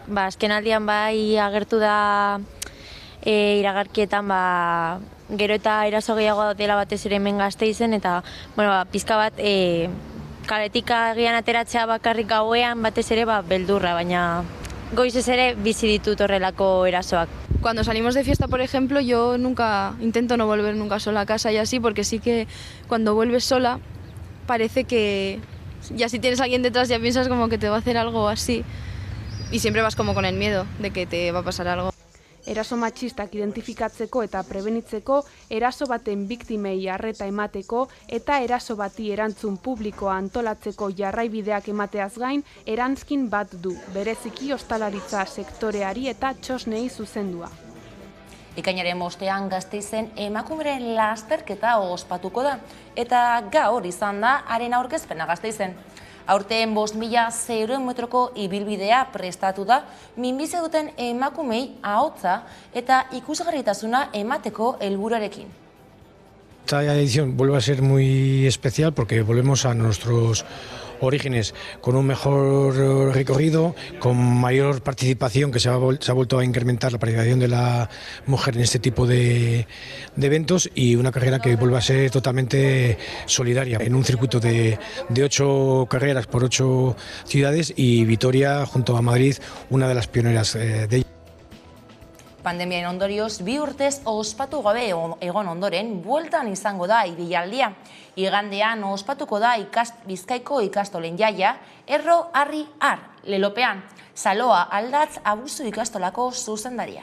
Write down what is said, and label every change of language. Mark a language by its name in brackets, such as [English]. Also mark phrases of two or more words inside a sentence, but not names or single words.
[Basque] Azkenaldian bai agertu da iragarkietan gero eta eraso gehiago dela batez ere hemen Gasteizen, eta pizka bat kaletik agian ateratzea bakarrik gauean batez ere beldurra, baina goizez ere bizi ditut horrelako erasoak. [Spanish] Cuando salimos de fiesta, por ejemplo, yo intento no volver nunca sola a casa y así, porque sí que cuando vuelves sola parece que ya si tienes a alguien detrás ya piensas como que te va a hacer algo así y siempre vas como con el miedo de que te va a pasar algo. [Basque] Eraso matxistak identifikatzeko eta prebenitzeko, eraso baten biktimei arreta emateko eta eraso bati erantzun publikoa antolatzeko jarraibideak emateaz gain, erantzkin bat du, bereziki ostalaritza sektoreari eta txosnei zuzendua. Ekainaren 5ean Gasteizen emakumeren lasterketa ospatuko da, eta gaur izan da haren aurkezpena Gasteizen. Aurten 5.000 metroko ibilbidea prestatu da, minbizi duten emakumei ahotsa eta ikusgarritasuna emateko helburuarekin. [Spanish] Esta edición vuelve a ser muy especial porque volvemos a nuestros orígenes con un mejor recorrido, con mayor participación, que se ha vuelto a incrementar la participación de la mujer en este tipo de eventos, y una carrera que vuelve a ser totalmente solidaria, en un circuito de 8 carreras por 8 ciudades, y Vitoria, junto a Madrid, una de las pioneras de ello. [Basque] Pandemiaren ondorioz, 2 urtez ospatu gabe egon ondoren, bueltan izango da ibilaldia. Igandean ospatuko da Bizkaiko ikastolen jaia, Erro Harri Har, lelopean. Saloa Aldatz Abuzu ikastolako zuzendaria.